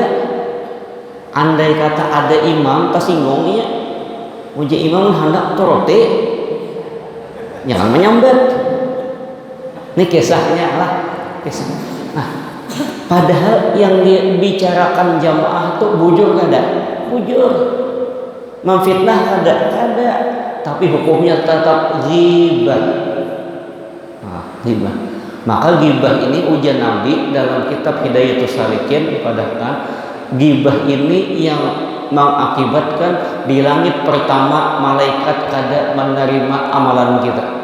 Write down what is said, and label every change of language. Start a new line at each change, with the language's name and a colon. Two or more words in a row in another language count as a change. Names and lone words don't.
Banjar: Andai kata ada imam tersinggung, uja imam hendak torote, jangan menyambat.
Indonesian: Ini kisahnya lah, kisah.
Banjar: Nah, padahal yang dibicarakan jamaah itu bujur kada? Bujur. Memfitnah kada?
Indonesian: Tapi hukumnya tetap ghibah. Ghibah.
Banjar: Maka ghibah ini ujian Nabi dalam kitab Hidayatus Salikin padahkan ghibah ini yang mengakibatkan di langit pertama malaikat kada menerima amalan kita.